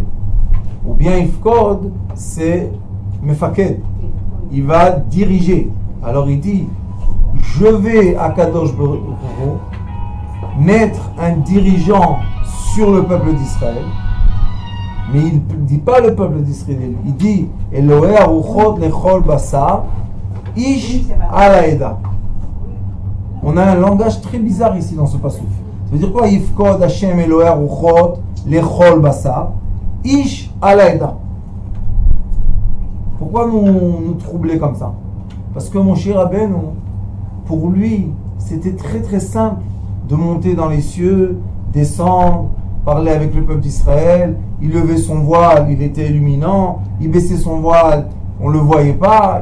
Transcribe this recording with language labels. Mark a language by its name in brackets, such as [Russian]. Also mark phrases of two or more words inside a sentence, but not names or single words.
[French] Ou bien Ifkod, c'est Mefaked, il va diriger. Alors il dit, je vais à Kadosh Baruch Hu mettre un dirigeant sur le peuple d'Israël Mais il ne dit pas le peuple d'Israël. [Hebrew] Il dit אלוהי הרוחות לכל בשר איש על העדה. [French] On a un langage très bizarre ici dans ce passage. Ça veut dire quoi? [Hebrew] יפקוד השם אלוהי הרוחות לכל בשר איש על העדה. [French] Pourquoi nous troubler comme ça? Parce que mon cher Rabbeinu, pour lui, c'était très très simple de monter dans les cieux, descendre, parler avec le peuple d'Israël. Il levait son voile, il était illuminant. Il baissait son voile, on ne le voyait pas.